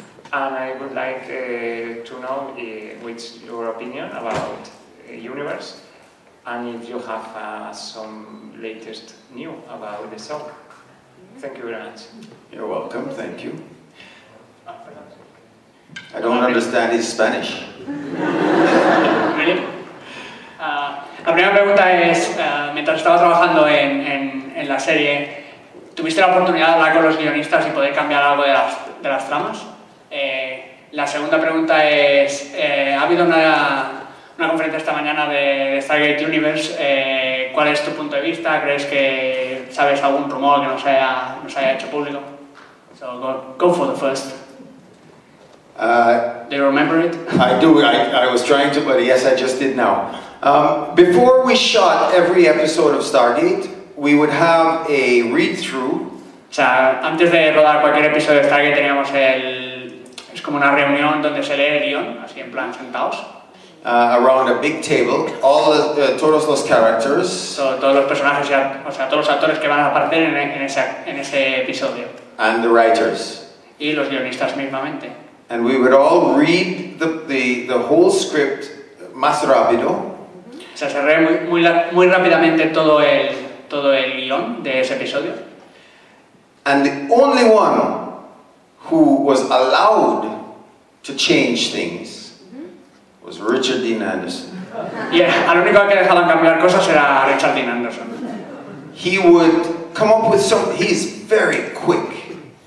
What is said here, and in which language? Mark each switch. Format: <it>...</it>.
<en>And I would like to know what's your opinion about the universe and if you have some latest news about the show. Thank you very much. You're welcome, thank you. I don't understand his Spanish. Really?</en> <es>La primera pregunta es, mientras estaba trabajando en la serie, ¿tuviste la oportunidad de hablar con los guionistas y poder cambiar algo de las tramas? La segunda pregunta es, ha habido una conferencia esta mañana de Stargate Universe, ¿cuál es tu punto de vista? ¿Crees que sabes algún rumor que nos haya hecho público?</es> <en>So go for the first. Do you remember it? I do, I was trying to, but yes, I just did now. Before we shot every episode of Stargate, we would have a read-through.</en> <es>O sea, antes de rodar cualquier episodio de Stargate teníamos es como una reunión donde se lee el guión, así en plan sentados.</es> <en>Around a big table,</en> <es>todos los</es> <en>characters.</en> <es>Todos los personajes, o sea, todos los actores que van a aparecer en ese episodio.</es> <en>And the writers.</en> <es>Y los guionistas mismamente.</es> <en>And we would all read the whole script</en> <es>más rápido. O sea, se lee muy rápidamente todo el guión de ese episodio.</es> <en>And the only one who was allowed to change things was Richard Dean Anderson.</en> <es>Y al único que dejaban cambiar cosas era Richard Dean Anderson.</es> <en>He would come up with something. He's very quick.</en>